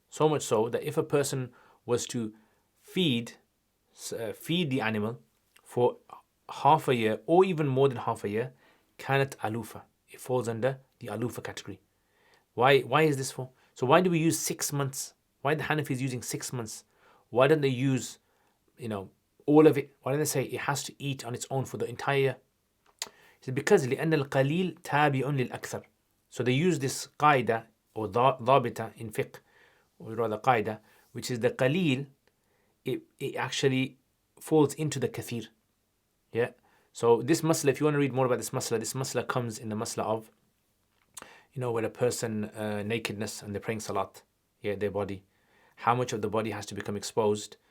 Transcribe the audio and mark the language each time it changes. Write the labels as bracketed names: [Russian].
[English] So much so that if a person was to feed the animal for half a year or even more than half a year, [Arabic] كانت [English] alufa. It falls under the alufa category. Why is this for? So why do we use 6 months? Why the Hanafis using 6 months? Why don't they use, all of it? Why don't they say it has to eat on its own for the entire year? It's because [Arabic] لأن القليل تابع للأكثر. [English] So they use this qaida or ضابطة in fiqh, or rather qaida, which is the qalil, it actually falls into the kathir. Yeah. So this masla, if you want to read more about this masla comes in the masla of, where a person nakedness and they're praying salat, their body, how much of the body has to become exposed.